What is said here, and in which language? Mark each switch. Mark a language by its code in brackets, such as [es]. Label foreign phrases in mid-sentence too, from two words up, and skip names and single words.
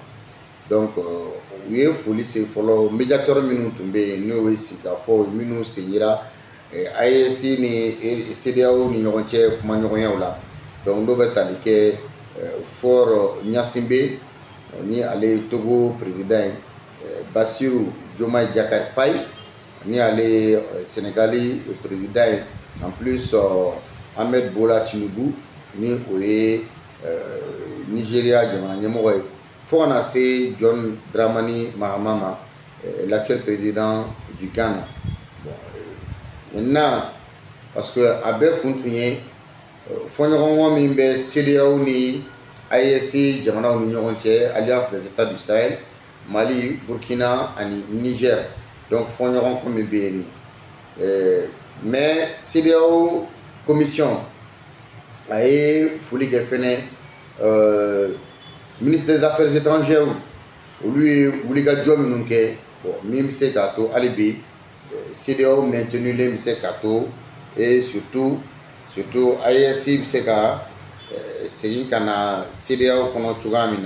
[bm] Donc u ye foli se fɔlɔ médiateur minnu tun bɛ yen n'o ye sigikafɔ minnu seginra AES ni CEDEAO ni ɲɔgɔn cɛ kuma ɲɔgɔnyaw la. Donc n'o bɛ tali kɛ Faure Gnassingbé ni ale Togo président ye Bassirou Diomaye Diakhar Faye ni ale Sénégali président ye [fr] en plus [bm] Ahmed Bola Tinubu ni o ye Nigeria jamana ɲɛmɔgɔ ye fo kana se John Dramani Mahama ma [fr] l'actuel président du Ghana. Bon, maintenant parce que [bm] a bɛɛ kun tun ye fɔɲɔgɔnkɔ min bɛ CEDEAO ni AES jamanaw ni ɲɔgɔn cɛ Alliance des États du Sahel, Mali, Burkina ani Niger. Donc fɔɲɔgɔnkɔ min bɛ yen mais CEDEAO commission a ye foli kɛ fɛnɛ [fr] ministre des affaires étrangères [bm] olu ye wulikajɔ minnu kɛ bon min bɛ se k'a to hali bi CEDEAO maintenulen bɛ se k'a to [fr] et surtout [bm] AES bɛ se ka segin ka na CEDEAO kɔnɔ cogoya min na.